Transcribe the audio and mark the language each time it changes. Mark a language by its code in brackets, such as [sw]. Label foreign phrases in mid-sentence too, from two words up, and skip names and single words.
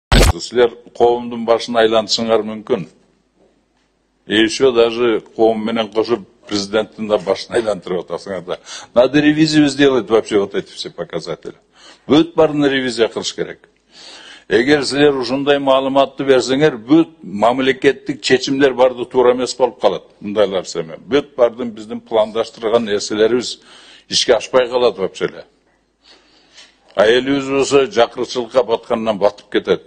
[ky] Силер коомдун башын айлантышыңар мүмкүн. [ru] Еще даже [ky] коом менен кошуп президенттин да башын айлантырып атасыңар да. [ru] Надо ревизию сделать вообще вот эти все показатели. [ky] Бүт барын ревизия кылыш керек. Эгер силер ушундай маалыматты берсеңер, бүт мамлекеттик чечимдер барды туура эмес болуп калат. Мындайлар эме. Бүт бардын биздин пландаштырган нерселерибиз ишке ашпай калат вообще эле. А элибиз болсо жакырчылыкка баткандан батып кетет.